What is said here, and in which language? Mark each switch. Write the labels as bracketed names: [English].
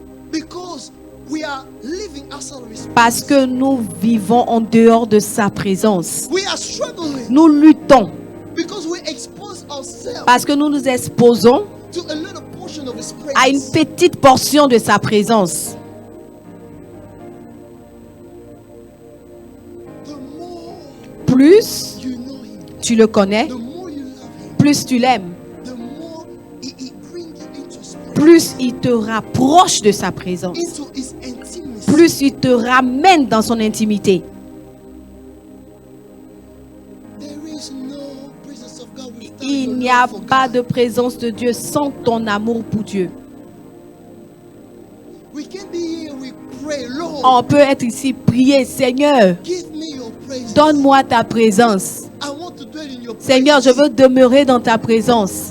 [English] because we are living outside of his [French] parce [English] presence. [French] que nous vivons en dehors de sa présence. [English] We are struggling [French] Nous luttons [English] because we expose ourselves [French] parce que nous nous exposons [English] to a little portion of his [French] à une [English] presence. [French] petite portion de sa présence. [English] The more [French] Plus [English] you know him, [French] tu le connais, [English] the more you love him, [French] plus tu l'aimes, [English] the more he brings you into his presence, [French] plus il te rapproche de sa présence, [English] into his intimacy. [French] plus il te ramène dans son intimité. [English] There is no presence of God without [French] Il [English] your [French] n'y a [English] love for [French] pas [English] God. [French] de présence de Dieu sans ton amour pour Dieu. [English] We can be here, we pray, Lord, [French] On peut être ici, prier, Seigneur, [English] give me your presence. [French] donne-moi ta présence. [English] I want to dwell in your [French] Seigneur, je [English] presence. [French] veux demeurer dans ta présence.